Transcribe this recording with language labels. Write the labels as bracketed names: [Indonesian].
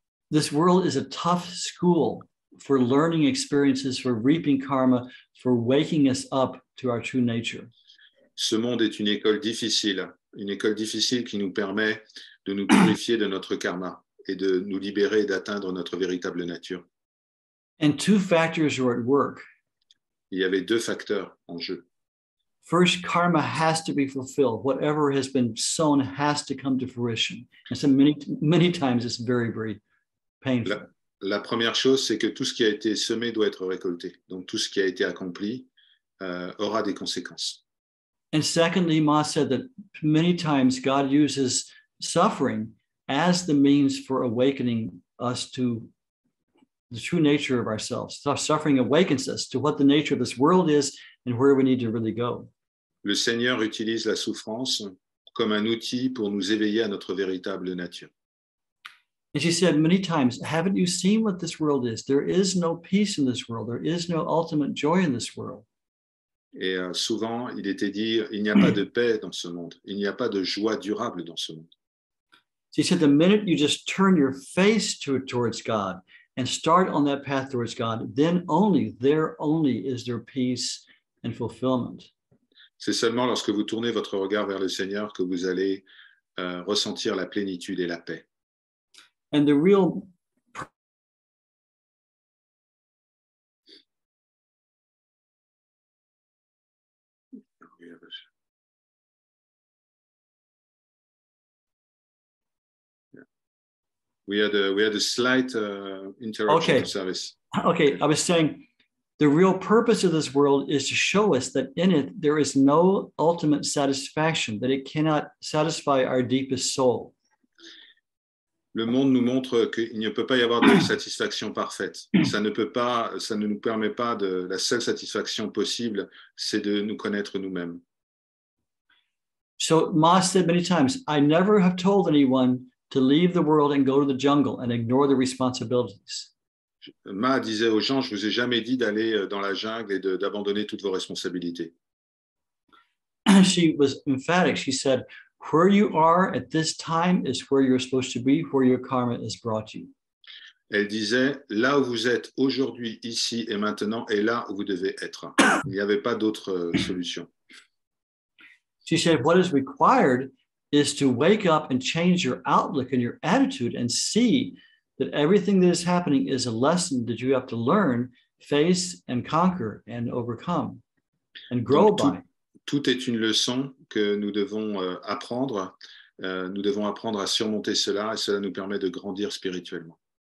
[English] This world is a tough school for learning experiences, for reaping karma, for waking us up to our true nature. [French] Ce monde est une école difficile qui nous permet de nous purifier de notre karma et de nous libérer et d'atteindre notre véritable nature. [English] And two factors are at work. [French] Il y avait deux facteurs en jeu. [English] First, karma has to be fulfilled. Whatever has been sown has to come to fruition. And so many times it's very, very painful. [French] La première chose, c'est que tout ce qui a été semé doit être récolté. Donc tout ce qui a été accompli aura des conséquences. [English] And secondly, Ma said that many times God uses suffering as the means for awakening us to the true nature of ourselves. Suffering awakens us to what the nature of this world is and where we need to really go. [French] Le Seigneur utilise la souffrance comme un outil pour nous éveiller à notre véritable nature. [English] And she said many times, haven't you seen what this world is? There is no peace in this world. There is no ultimate joy in this world. [French] Et souvent, il était dit, il n'y a pas de paix dans ce monde. Il n'y a pas de joie durable dans ce monde. [English] She said, the minute you just turn your face towards God and start on that path towards God, then only is there peace and fulfillment. [French] C'est seulement lorsque vous tournez votre regard vers le Seigneur que vous allez ressentir la plénitude et la paix. [English] And the real We had a slight interruption Okay. of service. Okay, I was saying the real purpose of this world is to show us that in it there is no ultimate satisfaction, that it cannot satisfy our deepest soul. [French] Le monde nous montre qu'il ne peut pas y avoir de satisfaction parfaite. Ça ne nous permet pas de. La seule satisfaction possible, c'est de nous connaître nous-mêmes. [English] So Ma said many times, I never have told anyone to leave the world and go to the jungle and ignore the responsibilities. [French] Ma disait aux gens, je vous ai jamais dit d'aller dans la jungle et d'abandonner toutes vos responsabilités. [English] She was emphatic. She said, where you are at this time is where you're supposed to be, where your karma is brought you. [French] Elle disait, là où vous êtes aujourd'hui, ici et maintenant, est là où vous devez être. Il n'y avait pas d'autre solution. [English] She said, what is required is to wake up and change your outlook and your attitude and see that everything that is happening is a lesson that you have to learn, face and conquer and overcome and grow by. [French] Tout est une leçon que nous devons apprendre. Nous devons apprendre à surmonter cela et cela nous permet de grandir spirituellement.